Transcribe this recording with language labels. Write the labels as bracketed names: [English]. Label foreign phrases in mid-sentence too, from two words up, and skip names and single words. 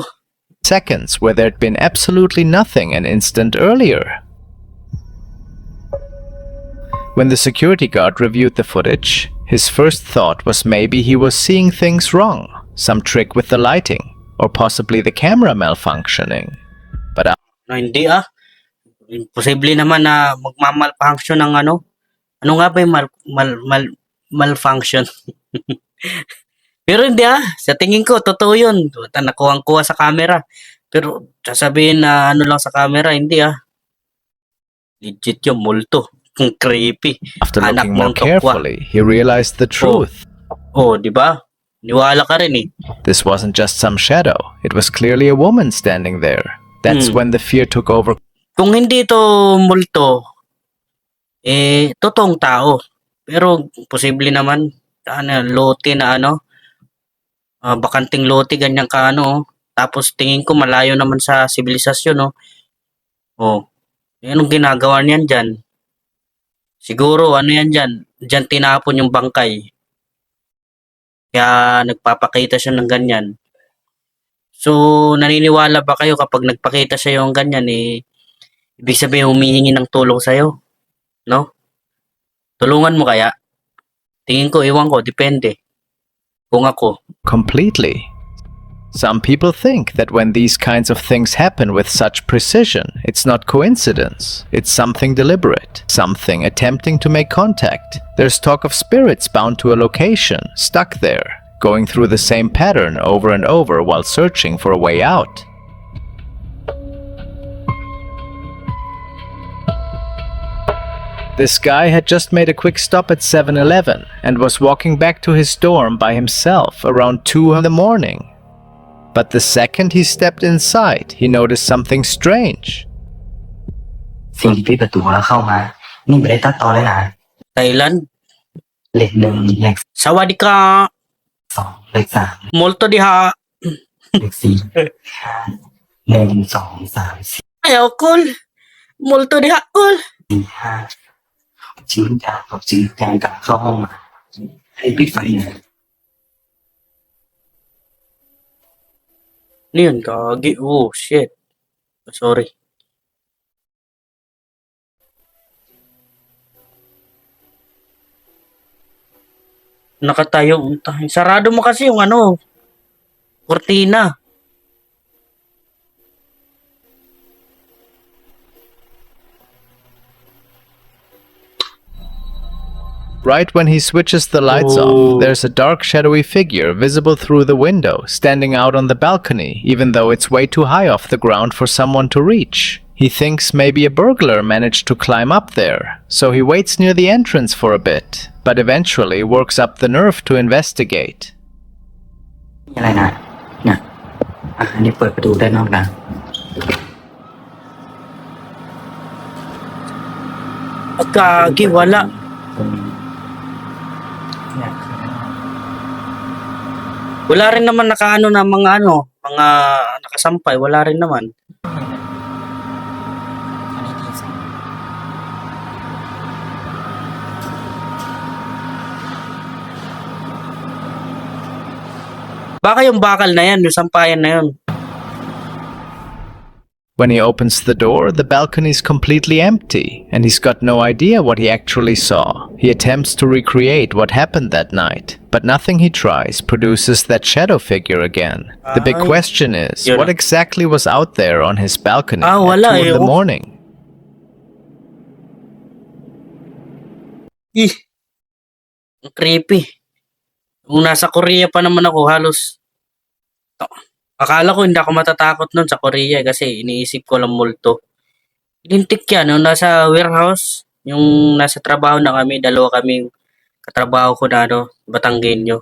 [English] seconds where there'd been absolutely nothing an instant earlier. When the security guard reviewed the footage, his first thought was maybe he was seeing things wrong, some trick with the lighting, or possibly the camera malfunctioning. But No, [Filipino] hindi Imposible naman na magmamalfunction ng ano. Ano nga ba yung malfunction? Pero hindi sa tingin ko, totoo yun. Nakuha sa camera. Pero sasabihin na ano lang sa camera, hindi Legit yung multo. Creepy. [English] after [Filipino] Anak [English] looking more [Filipino] ng tokwa. [English] carefully, he realized the truth. [Filipino] Oh, di ba? Niwala ka rin [English] This wasn't just some shadow. It was clearly a woman standing there. That's when the fear took over. [Filipino] Kung hindi ito multo, totoong tao. Pero posible naman, lote na bakanting lote, ganyan ka Tapos tingin ko malayo naman sa sibilisasyon, anong ginagawa niyan dyan? Siguro, yan dyan? Dyan tinapon yung bangkay. Kaya nagpapakita siya ng ganyan. So, naniniwala ba kayo kapag nagpakita siya yung ganyan, ibig sabihin humihingi ng tulong sa'yo? No? Tulungan mo kaya? Tingin ko, iwan ko, depende. Kung ako. [English] Completely. Some people think that when these kinds of things happen with such precision, it's not coincidence. It's something deliberate, something attempting to make contact. There's talk of spirits bound to a location, stuck there, going through the same pattern over and over while searching for a way out. This guy had just made a quick stop at 7-Eleven and was walking back to his dorm by himself around 2 in the morning. But the second he stepped inside, he noticed something strange. [Thai] สิ่งที่ปิดประตูแล้วเข้ามานี่ไม่ได้ตัดต่อเลยนะ Thailand. เลขหนึ่งเลข Sawadika. สองเลขสาม [Cebuano] Multo diha. [Thai] เลขสี่ห้าหนึ่งสองสามสี่ [Cebuano] Ayaw, cool. Multo diha, cool. [Thai] ห้าชี้จานกับชี้จานกลับเข้าห้องมาให้ปิดไฟนะ [Filipino] Ano yun? Kagi. [English] Oh, shit. Sorry. [Filipino] Nakatayo. Sarado mo kasi yung ano, kortina. [English] Right when he switches the lights Oh. off, there's a dark shadowy figure visible through the window, standing out on the balcony, even though it's way too high off the ground for someone to reach. He thinks maybe a burglar managed to climb up there, so he waits near the entrance for a bit, but eventually works up the nerve to investigate. [Thai] มีอะไรนะน่ะอันนี้เปิดประตูด้านนอกนะ [Filipino] Kagi, wala. [Thai] ตรงนี้เนี่ย [Filipino] Wala rin naman nakaano na mga nakasampay. Wala rin naman. [Thai] อันนี้ที่สอง [Filipino] Baka yung bakal na yan, yung sampayan na yun. [English] When he opens the door, the balcony is completely empty, and he's got no idea what he actually saw. He attempts to recreate what happened that night, but nothing he tries produces that shadow figure again. The big Ay, question is, [Filipino] yun. [English] what exactly was out there on his balcony at [Filipino] wala [English] 2 in the eh. morning? [Filipino] Ang creepy. Kung nasa Korea pa naman ako, halos akala ko hindi ako matatakot nun sa Korea kasi iniisip ko lang multo. Lintik yan, yung nasa warehouse, yung nasa trabaho na kami, dalawa kaming katrabaho ko na Batanggenyo.